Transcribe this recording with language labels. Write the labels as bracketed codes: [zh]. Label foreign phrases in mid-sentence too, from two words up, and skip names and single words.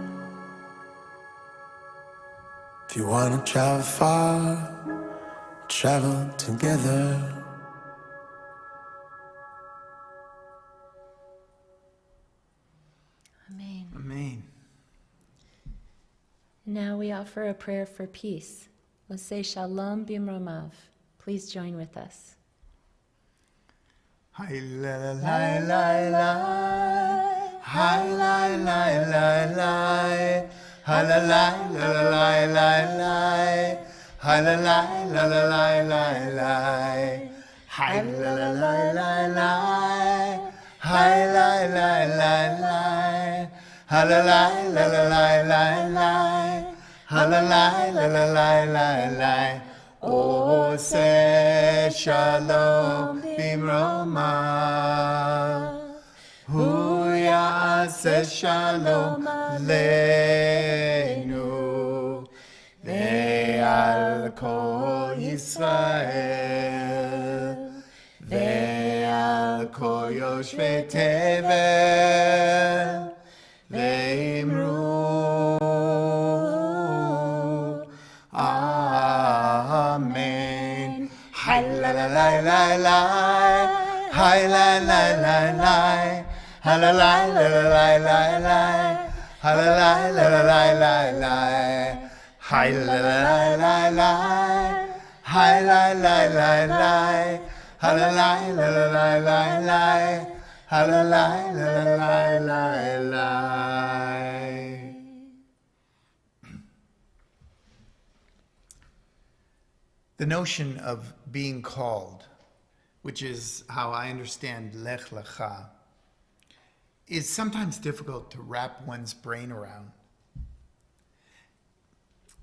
[en] If you wanna travel far, travel together. Amen. Amen. Now we offer a prayer for peace. Let's say Shalom Bimromav. Please join with us. Hi la la la la la. Hi la la la la. Hi la la la la la la. Hi la la la la la la. Hi la la la la la. Hi la la la la. Hi la la la la la la. Hi la la la la la la. Oh, say [he] שלום במרומיו. הוא יעשה שלום עלינו ועל כל ישראל ועל כל יושבי תבל ואמרו אמן. Hi la la la la la. Hi la la la la. Hi la la la la la la. Hi la la la la la la. Hi la la la la. Hi la la la la. Hi la la la la la la. Hi la la la la la la. [en] The notion of being called, which is how I understand Lech Lecha, is sometimes difficult to wrap one's brain around.